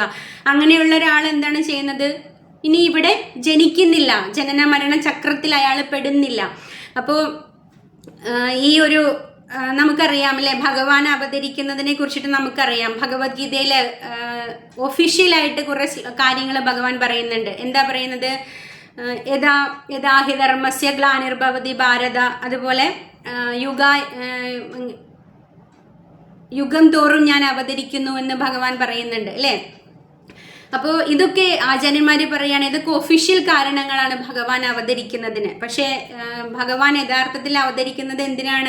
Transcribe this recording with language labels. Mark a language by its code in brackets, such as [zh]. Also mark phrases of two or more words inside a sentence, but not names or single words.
[ml] അങ്ങനെയുള്ള ഒരാൾ എന്താണ് ചെയ്യുന്നത്? ഇനി ഇവിടെ ജനിക്കുന്നില്ല, ജനന മരണ ചക്രത്തിൽ അയാൾ പെടുന്നില്ല. അപ്പോൾ ഈ ഒരു നമുക്കറിയാം, അല്ലെ? ഭഗവാൻ അവതരിക്കുന്നതിനെ കുറിച്ചിട്ട് നമുക്കറിയാം. ഭഗവത്ഗീതയിൽ ഒഫീഷ്യലായിട്ട് കുറെ കാര്യങ്ങൾ ഭഗവാൻ പറയുന്നുണ്ട്. എന്താ പറയുന്നത്? [sa] यथा हि धर्मस्य ग्लानिर्भवति भारत, [ml] അതുപോലെ യുഗം തോറും ഞാൻ അവതരിക്കുന്നു എന്ന് ഭഗവാൻ പറയുന്നുണ്ട്, അല്ലേ? അപ്പോൾ ഇതൊക്കെ ആചാര്യന്മാർ പറയുകയാണ്, ഇതൊക്കെ ഒഫീഷ്യൽ കാരണങ്ങളാണ് ഭഗവാൻ അവതരിക്കുന്നതിന്. പക്ഷേ ഭഗവാൻ യഥാർത്ഥത്തിൽ അവതരിക്കുന്നത് എന്തിനാണ്?